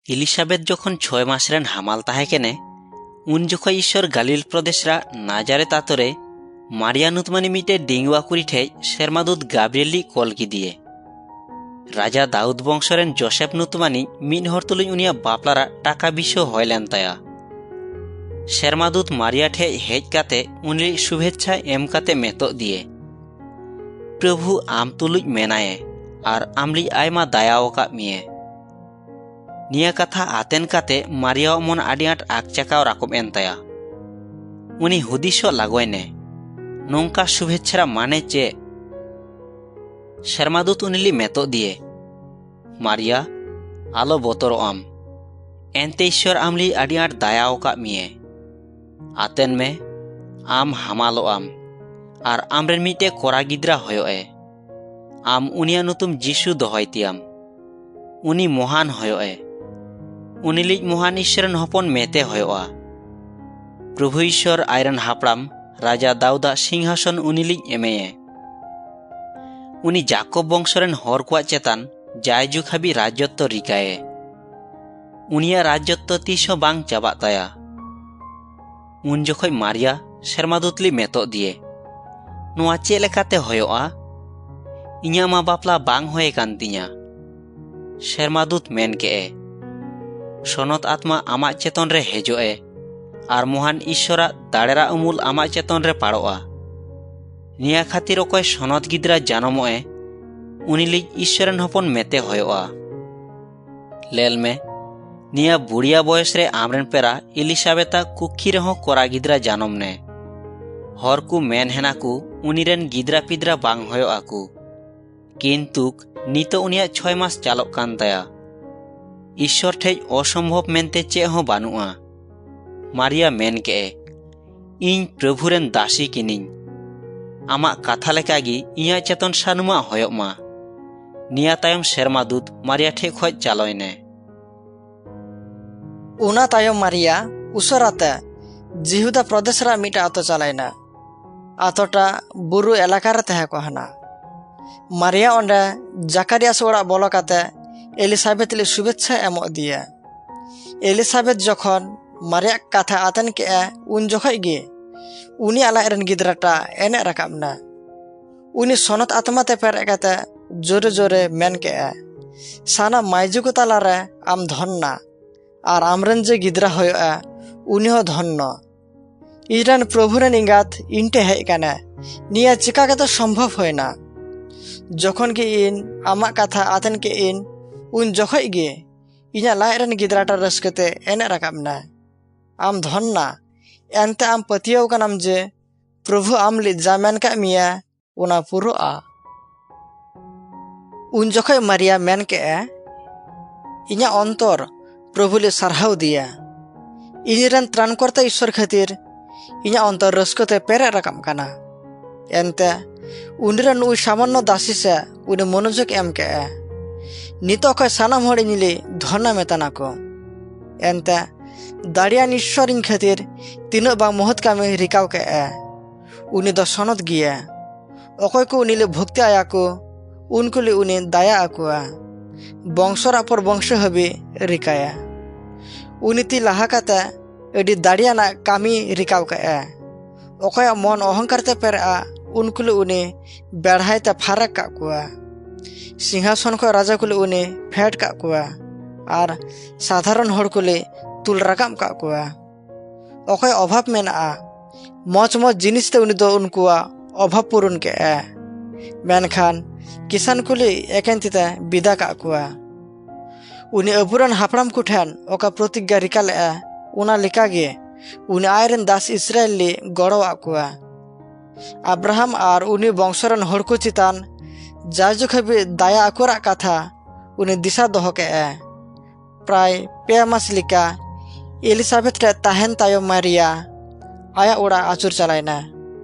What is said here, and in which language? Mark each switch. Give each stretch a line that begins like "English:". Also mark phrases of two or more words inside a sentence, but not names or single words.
Santali: इलिसाबेथ जखन 6 मास रेन हामाल ताहेकेने उन जखन ईश्वर गालिल प्रदेशरा नाजारेत आतरे मारिया नुतमानी मिटे डिंगुआ कुड़ी ठे शेरमादूत गाब्रिएली कल गिदिए राजा दाऊद वंशरेन जोसेफ नुतमानी मिन हर तुलुई उनिया बापलारा टाका बिसो हयलेन ताया। शेरमादूत मारिया ठे हेज काते उनली शुभेच्छा एम काते मेतो दिए प्रभु आम तुलुई मेनाये आर आमली आयमा दायाओ का मिये। निया कथा आतेन काते मारिया मन आडी आट आगचाकाव राकब एन ताया। उनी हुदिसो लागोयने नोंका शुभेच्छा माने चे। शेरमादूत उनिली मेतो दिए मारिया आलो बोतरो आम एनते ईश्वर आमली आडी आट दायाओ का मिये। आतेन में आम हामालो आम आर आमरेन मिटे कोरा गिद्रा होयोए। आम उनिया नुतुम जीशु दोहयतियाम उनी महान होयोए। उनिलिज महान ईश्वरन हपन मेते होयोआ। प्रभु ईश्वर आयरन हापड़ाम राजा दाऊदा सिंहासन उनिलिज एमेये। उनी जाकोब वंशरेन हर कुआ चेतान जायजुग हाबि राजत्व रिकाये। उनिया राजत्व तीसो बांग चाबा ताया। उन जखय मारिया शेरमादूतली मेतो दिए नोआ चे लेकाते होयोआ इन्या मा बापला बांग होये कान तिया। शेरमादूत मेन केए सनत आत्मा आमा चेतन रे हेजोए आर महान ईश्वरा दाड़ेरा उमुल आमा चेतन रे पाड़ोआ। निया खातिर अकय सनत गिद्रा जानमोए उनिलिज ईश्वरन हपन मेते होयोआ। लेल में निया बुढ़िया बयस रे आमरेन पेरा इलिसाबेता कुखी रेहो कोरा गिद्रा जानम ने हर को मेन हेना को उनिरेन गिद्रा पिद्रा बांग होयोआ को किन्तुक नितो उनिया 6 मास चालोक कान ताया। ईश्वर ठेज असम्भव मेनते चे हो बानुआ। मारिया मेन केए इन प्रभुरेन दासी किनिन आमा कथा लेकागी इया चेतन सानुमा होयोमा। निया तायम शेरमादूत मारिया ठे खoj चालोयने। उना तायम मारिया उसराते जिहुदा प्रदेश रा मिटा आतो चालायना। आतोटा बुरु एलाका रे तहे को हना। मारिया ओंडे जाकारियास ओड़ा बोलो काते एलिसाबेथ ले शुभेच्छा एमो दिया। एलिसाबेथ जखन मारिया कथा आतन के उन जखय गे उनी आला एरन गिद्राटा एने राकाबना। उनी सनत आत्मा ते पेरे काते जोरे जोरे मेन के साना माइजुको तालारे आम धन्ना आर आमरेन जे गिद्रा होयोआ उनी हो धन्नो। इजरान प्रभुरेन इंगात इनटे हेज काने निया चिका के तो संभव होयना। जखन के इन आमा कथा आतन के इन उन जखय गे इना लायरन गिद्राटा रस्कते एने राकाबना। आम धन्ना एनते आम पतियाव कानाम जे प्रभु आमली जामेन का मिया उना पुरोआ। उन जखय मारिया मेन के इना अंतर प्रभुले सारहाव दिया। इनिरन त्राणकर्ता ईश्वर खातिर इना अंतर रस्कते पेरे राकाम काना। एनते उनिरन उ सामान्य दासी से उनि मनोजोग एम के नितो कय सानाम हड़ इनिले धन्ना मेताना को। एनते दाड़ियान ईश्वर इन खातिर तीनो बांग महत कामे रिकाव के उनि दो सनत गिया। अकय को उनिले भक्ति आया को उनकुले उनि दाया आकुआ बंशर पर वंश हबि रिकाया। उनि ती लाहा काते एडी दाड़ियाना कामी रिकाव के अकय मन अहंकार ते पेरा उनकुले उनि बेढ़ायते फारक का कुआ। सिंहासन को राजा कुले उनि फेट का कुआ आर साधारण हड़ कुले तुल राकाम का कुआ। अकय अभाव मेना मज मज जिनिस ते उनि दो उनकुआ अभाव पूरण के मेनखान किसान कुले एकेंतिते बिदा का कुआ। उनि अबुरन हापड़ाम कुठेन ओका प्रतिज्ञा रिका ले उना लेकागे उनि आयरन दास इस्राएल ले गड़ो आकुआ। अब्राहम आर उनि वंशरन हड़ को चितान जायजुग हाबि दाया आकुरा कथा उनि दिशा दोहो के प्राय 2 मास लिका एलिसाबेथ रे ताहेन तायम मारिया आया ओड़ा आचुर चलायना।